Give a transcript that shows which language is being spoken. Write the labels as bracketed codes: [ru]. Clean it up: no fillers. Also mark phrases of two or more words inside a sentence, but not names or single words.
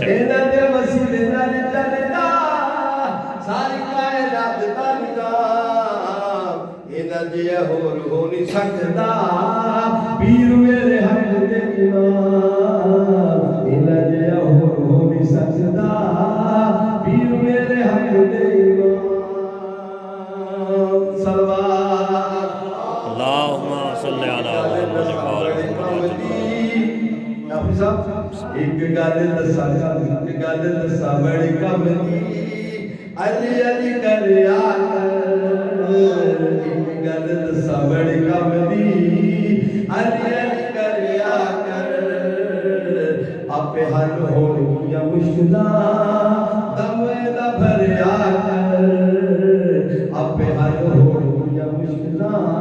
[pa] انہاں دے وسیلے نال چلدا ساری کائنات دا نظام انہاں جیہا ہور ہو نہیں سکدا پیر میرے حق دے امام انہاں جیہا ہور ہو نہیں سکدا پیر میرے حق دے امام صلوات [ar] اللهم صل على محمد وآل محمد. [pa] اک گل دساں بڑی کم دی علی علی کر اک گل دساں بڑی کم دی علی علی کر آپے حل ہونیاں مشکلاں دم دا بھریا کر آپے حل ہونیاں مشکلاں दम दा भरिया कर आपे हल होनियां मुश्किलां